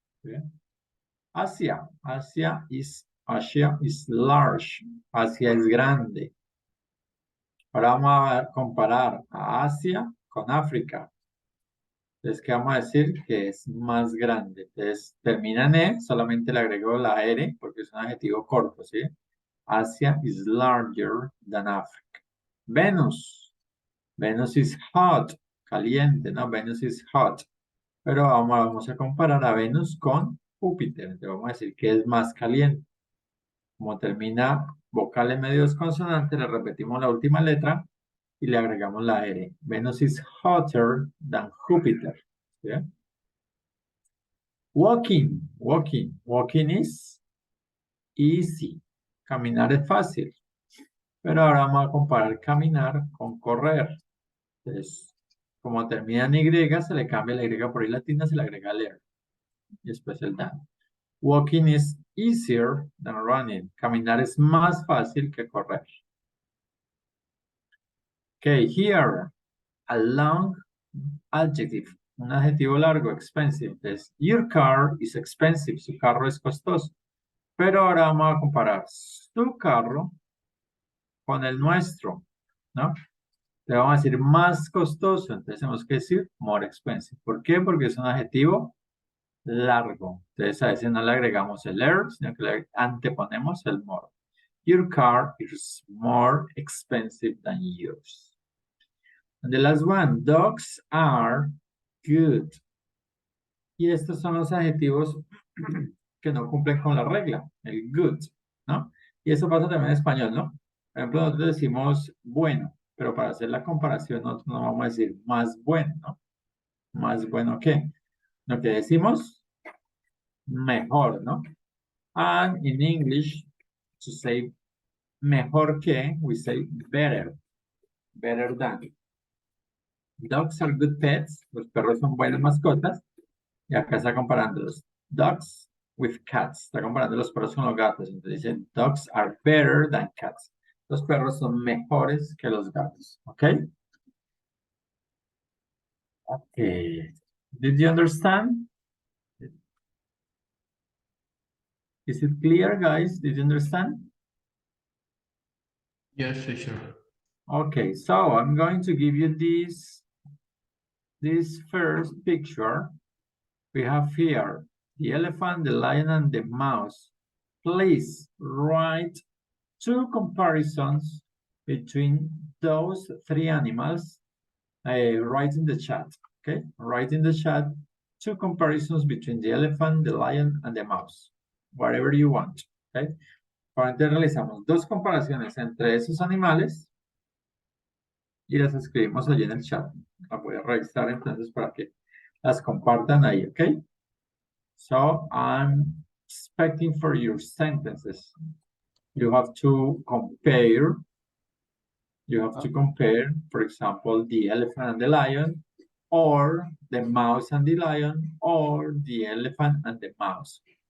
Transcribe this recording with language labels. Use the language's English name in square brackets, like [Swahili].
[Spanish] ¿Sí? [English] Asia is large. [Spanish] Asia es grande. Ahora vamos a comparar a Asia con África. Entonces, ¿qué vamos a decir? Que es más grande. Entonces, termina en E, solamente le agrego la R porque es un adjetivo corto, ¿sí? [English] Asia is larger than Africa. Venus. Venus is hot. [Spanish] Caliente, ¿no? [English] Venus is hot. [Spanish] Pero vamos a comparar a Venus con Júpiter. Entonces, vamos a decir que es más caliente. Como termina vocal en medio de consonantes, le repetimos la última letra y le agregamos la R. [English] Venus is hotter than Júpiter. [Spanish] ¿Sí? [English] Walking is easy. [Spanish] Caminar es fácil. Pero ahora vamos a comparar caminar con correr. Entonces, como termina en Y, se le cambia la Y por I latina, se le agrega el R. Y después el than. [English] Walking is easier than running. [Spanish] Caminar es más fácil que correr. [English] Okay, here, a long adjective. [Spanish] Un adjetivo largo, expensive. [English] Entonces, your car is expensive. [Spanish] Su carro es costoso. Pero ahora vamos a comparar su carro con el nuestro, ¿no? Le vamos a decir más costoso. Entonces tenemos que decir more expensive. ¿Por qué? Porque es un adjetivo largo. Entonces a veces no le agregamos el er, sino que le anteponemos el more. [English] Your car is more expensive than yours. And the last one, dogs are good. [Spanish] Y estos son los adjetivos que no cumplen con la regla, el good, ¿no? Y eso pasa también en español, ¿no? Por ejemplo, nosotros decimos bueno, pero para hacer la comparación nosotros no vamos a decir más bueno, ¿no? Más bueno que. Lo que decimos, mejor, ¿no? [English] And in English, to say [Spanish] mejor que, [English] we say better, better than. Dogs are good pets, [Spanish] los perros son buenas mascotas. Y acá está comparando los [English] dogs with cats. [Spanish] Está comparando los perros con los gatos. Entonces dice, [English] dogs are better than cats. [Spanish] Los perros son mejores que los gatos. ¿Ok? [English] Okay. Did you understand? Is it clear, guys? Did you understand? Yes, teacher. Okay, so I'm going to give you this first picture. We have here the elephant, the lion, and the mouse. Please write two comparisons between those three animals. Write in the chat, okay? Write in the chat two comparisons between the elephant, the lion, and the mouse. Whatever you want, okay? [Spanish] Ahora realizamos dos comparaciones entre esos animales y las escribimos allí en el chat. Las voy a revisar entonces para que las compartan ahí, ¿ok? [English] So I'm expecting for your sentences. You have to compare. You have to compare, for example, the elephant and the lion, or the mouse and the lion, or the elephant and the mouse.